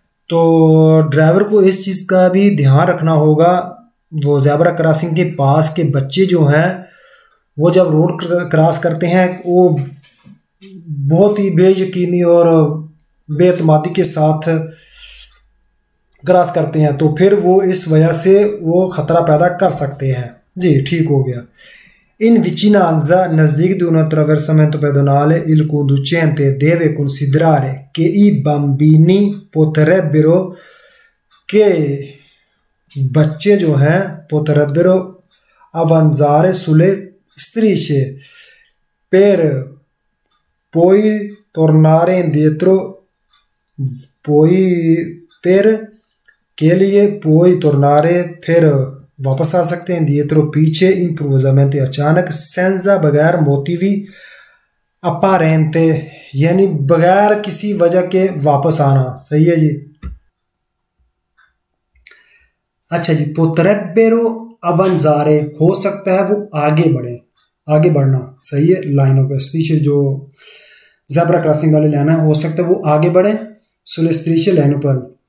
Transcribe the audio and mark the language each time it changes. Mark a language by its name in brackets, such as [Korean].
[Hindi] तो ड्राइवर को इस चीज़ का भी ध्यान रखना होगा, वो ज़ेब्रा क्रॉसिंग के पास के बच्चे जो हैं वो जब रोड क्रॉस करते हैं वो बहुत ही बेयकीनी और बेतमादी के साथ क्रॉस करते हैं, तो फिर वो इस वजह से वो ख़तरा पैदा कर सकते हैं जी। ठीक हो गया। [Italian] in vicinanza, nzdig di un attraversamento pedonale, il conducente deve considerare che i bambini potrebbero, che [Hindi] बच्चे जो हैं [Italian] potrebbero avanzare sulle strisce per poi tornare indietro, poi per [Hindi] के लिए [Italian] poi tornare, [Hindi] फिर वापस आ सकते हैं [Italian] dietro, [Hindi] पीछे, [Italian] improvvisamente, [Hindi] अचानक, [Italian] senza [Hindi] बगैर [Italian] motivi apparente, [Hindi] यानी बगैर किसी वजह के वापस आना। सही है जी। अच्छा जी, [Italian] potrebbero avanzare, [Hindi] हो सकता है वो आगे बढ़े, आगे बढ़ना। सही है, लाइनों पे स्ट्रीचे जो ज़ेब्रा क्रॉसिंग वाले लाइन है, हो सकता है वो आगे बढ़े [Italian] सुले स्ट्रीचे [Hindi] लाइनों पर।